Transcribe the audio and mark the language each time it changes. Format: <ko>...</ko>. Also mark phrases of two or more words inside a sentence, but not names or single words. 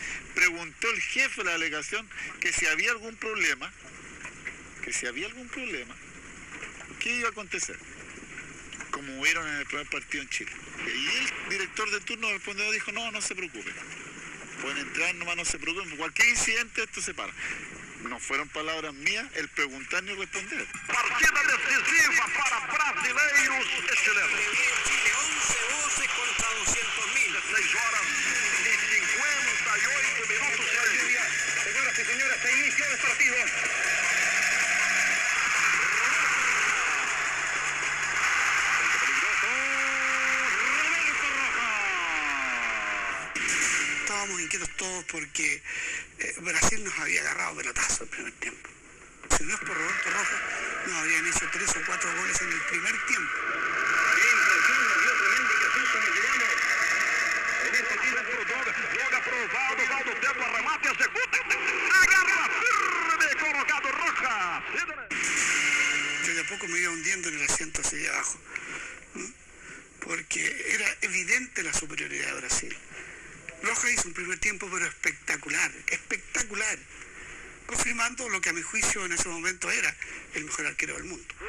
<es>Preguntó el jefe de la delegación que si había algún problema, ¿qué iba a acontecer? Como hubieron en el primer partido en Chile. Y el director de turno respondió, dijo, no se preocupen. Pueden entrar nomás, no se preocupen. Cualquier incidente esto se para. No fueron palabras mías el preguntar ni responder.</es> <pt>Partida decisiva para brasileiros e chilenos.</pt> <es>Chile 11 voces contra 200.000. 6 horas y 58 minutos. Señoras y señores, se inicia el partido. Estábamos inquietos todos porque Brasil nos había agarrado pelotazo el primer tiempo. Si no es por Roberto Rojas, nos habrían hecho 3 o 4 goles en el primer tiempo. Qué impresión nos dio tremendo Jesús cuando llegamos. En este tiempo,</es> <pt>joga provado, Valdo Tempo, arremate,</pt> <es>ejecuta, agarra firme, colocado Rojas. Yo de a poco me iba hundiendo en el asiento hacia abajo, porque era evidente la superioridad de Brasil. Rojas hizo un primer tiempo pero espectacular, confirmando lo que a mi juicio en ese momento era el mejor arquero del mundo.</es>